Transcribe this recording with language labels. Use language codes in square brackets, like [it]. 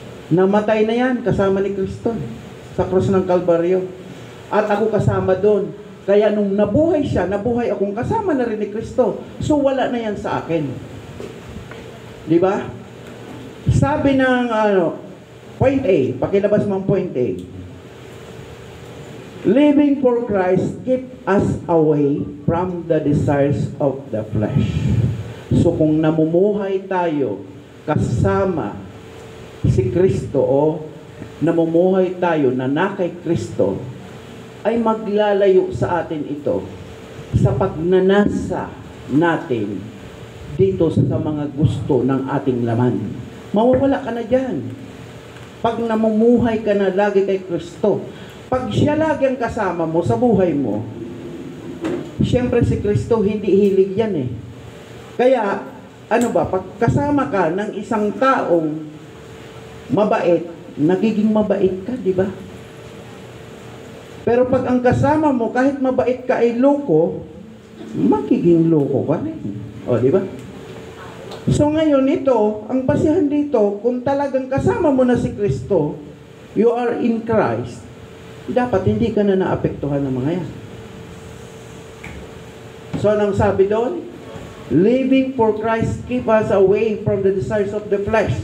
[tl] Namatay na yan kasama ni Kristo sa krus ng Kalbaryo. At ako kasama doon. Kaya nung nabuhay siya, nabuhay akong kasama na rin ni Kristo. So wala na yan sa akin. Di ba? Sabi ng point A, pakilabas mo ang point A. [en] Living for Christ keep us away from the desires of the flesh. [tl] So kung namumuhay tayo kasama si Kristo o namumuhay tayo na kay Kristo, ay maglalayo sa atin ito sa pagnanasa natin dito sa mga gusto ng ating laman. Mawawala ka na dyan. Pag namumuhay ka na lagi kay Kristo, pag siya lagi ang kasama mo sa buhay mo, siyempre si Kristo hindi hilig yan eh. Kaya, pag kasama ka ng isang taong mabait, nagiging mabait ka, di ba? Pero pag ang kasama mo, kahit mabait ka ay loko, magiging loko ka rin. O, di ba? So ngayon ito, ang basihan dito, kung talagang kasama mo na si Kristo, [en] you are in Christ, [tl] dapat hindi ka na naapektuhan ng mga yan. So anong sabi doon? [en] Living for Christ keep us away from the desires of the flesh.